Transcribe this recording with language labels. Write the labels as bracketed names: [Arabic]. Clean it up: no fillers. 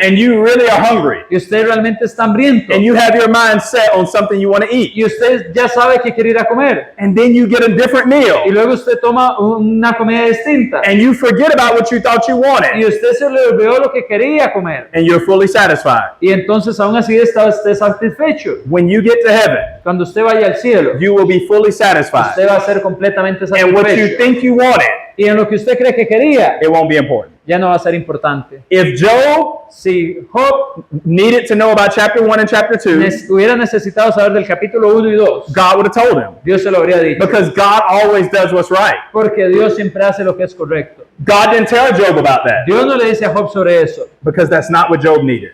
[English] and you really are hungry [Spanish] y usted realmente está hambriento [English] and you have your mind set on something you want to eat. [Spanish] y usted ya sabe que quiere ir a comer [English] And then you get a different [Spanish] y [English] meal [Spanish] luego usted toma una comida distinta [English] and you forget about what you thought you [Spanish] y [English] wanted [Spanish] usted se le olvidó lo que quería comer [English] and you're fully satisfied. [Spanish] y entonces aún así está usted satisfecho. [English] When you get to heaven, [Spanish] Cuando usted vaya al cielo, [English] you will be fully satisfied. [Spanish] usted va a ser completamente [English] And what you [Spanish] satisfecho [English] think you wanted, [Spanish] y en lo que usted cree que quería [English] it won't be important. [Spanish] ya no va a ser importante. [English] If Job [Spanish] Si Job [English] needed to know about chapter 1 and chapter 2, [Spanish] hubiera necesitado saber del capítulo 1 y 2, [English] God would have told him. [Spanish] Dios se lo habría dicho. [English] Because God always does what's right. [Spanish] Porque Dios siempre hace lo que es correcto. [English] God didn't tell Job about that [Spanish] Dios no le dice a Job sobre eso, [English] because that's not what Job needed.